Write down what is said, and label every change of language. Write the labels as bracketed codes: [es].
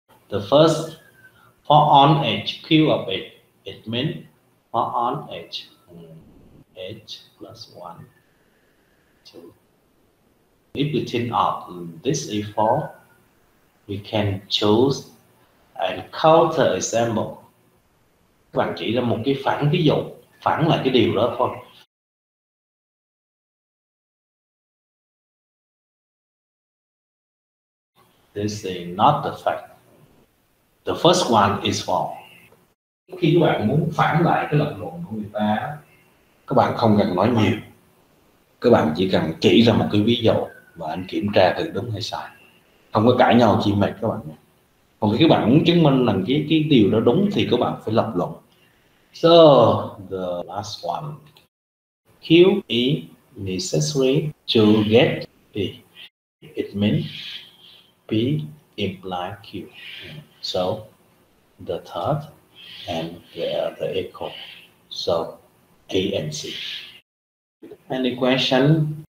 [en] The first for on H, Q of H, it means for on H, H plus 1, 2. If we think of this is false, we can choose a counter example. [vi] Các bạn chỉ ra một cái phản ví dụ, phản lại cái điều đó thôi. [en] This is not the fact. The first one is false. [vi] Khi các bạn muốn phản lại cái lập luận của người ta, các bạn không cần nói nhiều. Các bạn chỉ cần chỉ ra một cái ví dụ và anh kiểm tra từ đúng hay sai. Không có cãi nhau chi mệt các bạn nhé. Còn khi các bạn muốn chứng minh rằng cái điều đó đúng thì các bạn phải lập luận. [en] So the last one, Q is necessary to get P. It means P implies Q. So the third and the equal. So A and C. Any question?